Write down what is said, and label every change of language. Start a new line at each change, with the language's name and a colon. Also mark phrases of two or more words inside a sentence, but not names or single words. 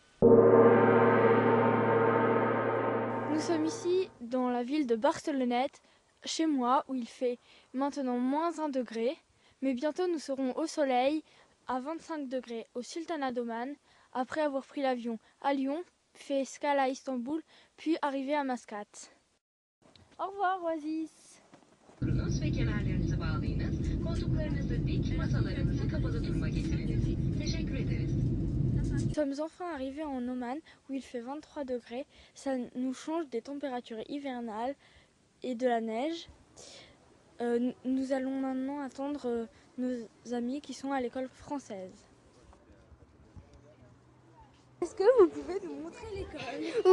French: Nous sommes ici dans la ville de Barcelonnette, chez moi, où il fait maintenant -1 degré. Mais bientôt nous serons au soleil à 25 degrés au Sultanat d'Oman, après avoir pris l'avion à Lyon, fait escale à Istanbul, puis arrivé à Mascate. Au revoir Oasis.
Turkish: Ve kemerlerinizi bağlayınız. Koltuklarınızı dik, masalarınızı kapalı duruma getiriniz. Teşekkür ederiz.
French: Nous sommes enfin arrivés en Oman où il fait 23 degrés. Ça nous change des températures hivernales et de la neige. Nous allons maintenant attendre nos amis qui sont à l'école française. Est-ce que vous pouvez nous montrer l'école?